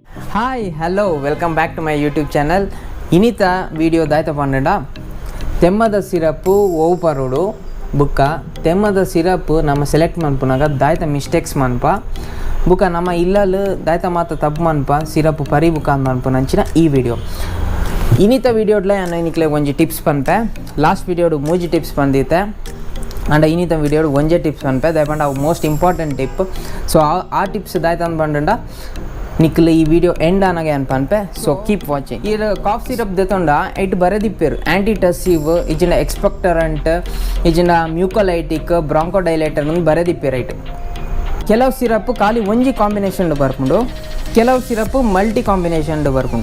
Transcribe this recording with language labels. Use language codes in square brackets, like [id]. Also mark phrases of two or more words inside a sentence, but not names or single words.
[en] hi hello welcome back to my YouTube channel. [tcy] ಇನ್ನಿತ ವಿಡಿಯೋ ದಾಯ್ತ ಪಂಡ ತೆಮ್ಮದ ಸಿರಪ್ಪು ಓವು ಪರೋಡು ಬುಕ್ಕ ತೆಮ್ಮದ ಸಿರಪ್ ನಮ್ಮ ಸೆಲೆಕ್ಟ್ ಮನ್ಪುನಾಗ ದಾಯ್ತ ಮಿಸ್ಟೇಕ್ಸ್ ಮನ್ಪ ಬುಕ್ಕ ನಮ್ಮ ಇಲ್ಲಲು ದಾಯ್ತ ಮಾತ ತಪ್ಪು ಮನ್ಪ ಸಿರಪ್ ಪರಿ ಬುಕ್ಕ ಅಂತ ಮನ್ಪುನಂಚಿನ ಈ ವಿಡಿಯೋ. ಇನ್ನಿತ ವಿಡಿಯೋಡ್ಲ ನಾನು ಇನ್ನಿಕ್ಲೆ ಒಂಜಿ ಟಿಪ್ಸ್ ಪನ್ಪೆ. ಲಾಸ್ಟ್ ವಿಡಿಯೋಡು ಮೂಜಿ ಟಿಪ್ಸ್ ಬಂದಿತ್ತೆ ಅಂಡ ಇನ್ನಿತ ವಿಡಿಯೋಡು ಒಂಜೆ ಟಿಪ್ಸ್ ಪನ್ಪೆ ದಾಯ್ಪಂಡ ಅವು [en] most important tip. [tcy] ಸೊ ಆ ಟಿಪ್ಸ್ ದಾಯ್ತ ಅಂದ್ಪಂಡ ನಿಕ್ಲ ಈ ವಿಡಿಯೋ ಎಂಡ್ ಆನಾಗೆ ಅನ್ಪನ್ಪೆ. [en] so keep watching. [tcy] ಈ [en] cough syrup [tcy] ದೆತೊಂಡ ಐಟ್ ಬರೆದಿಪ್ಪೇರು ಆ್ಯಂಟಿಟಸಿವ್ ಇಜಿನ ಎಕ್ಸ್ಪೆಕ್ಟರಂಟ್ ಇಜಿನ [en] mucolytic bronchodilator [tcy] ಅಂತ ಬರೆದಿಪ್ಪೇರು ಐಟ್. ಕೆಲವು ಸಿರಪ್ ಖಾಲಿ ಒಂಜಿ ಕಾಂಬಿನೇಷನ್ ಬರ್ಕೊಂಡು ಕೆಲವು ಸಿರಪ್ [en] multi combination [tcy] ಬರ್ಕೊಂಡು.